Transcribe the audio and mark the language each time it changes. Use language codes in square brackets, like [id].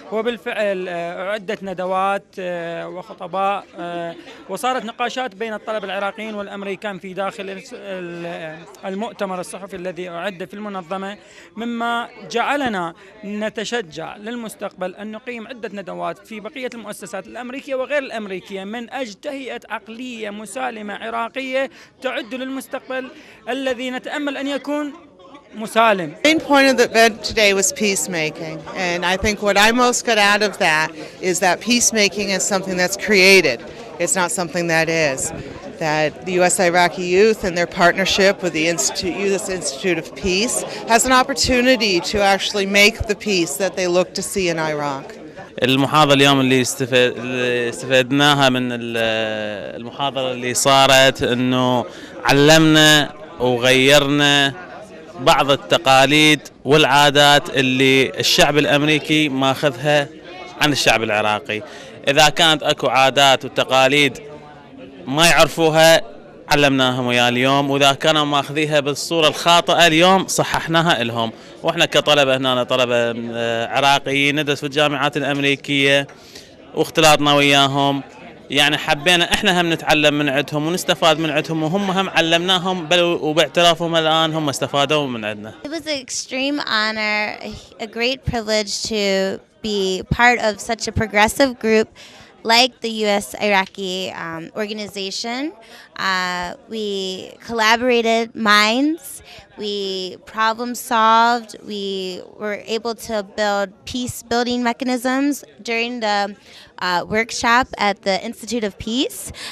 [ar] وبالفعل عدت ندوات وخطباء وصارت نقاشات بين الطلبة العراقيين والأمريكان في داخل المؤتمر الصحفي الذي أعد في المنظمة، مما جعلنا نتشجع للمستقبل أن نقيم عدة ندوات في بقية المؤسسات الأمريكية وغير الأمريكية من أجل تهيئة عقلية مسالمة عراقية تعد للمستقبل الذي نتأمل أن يكون مسالم. [en] The main point of the event today was peacemaking, and I think what I most got out of that is that peacemaking is something that's created. It's not something that is. That the U.S. Iraqi youth and their partnership with the U.S. Institute of Peace has an opportunity to actually make the peace that they look to see in Iraq. [ar] المحاضرة اليوم اللي استفدناها من المحاضرة اللي صارت إنه علمنا وغيرنا بعض التقاليد والعادات اللي الشعب الأمريكي ماخذها عن الشعب العراقي. إذا كانت أكو عادات وتقاليد ما يعرفوها علمناهم ويا اليوم، وإذا كانوا ماخذيها بالصورة الخاطئة اليوم صححناها لهم. وإحنا كطلبة هنا طلبة عراقيين ندرس في الجامعات الأمريكية واختلاطنا وياهم، يعني حبينا إحنا هم نتعلم من عندهم ونستفاد من عندهم، وهم هم علمناهم، بل وباعترافهم الآن هم استفادوا من عندنا. [en] It was an extreme honor, a great privilege to be part of such a progressive group like the U.S. Iraqi organization. We collaborated minds, we problem solved, we were able to build peace building mechanisms during the workshop at the Institute of Peace.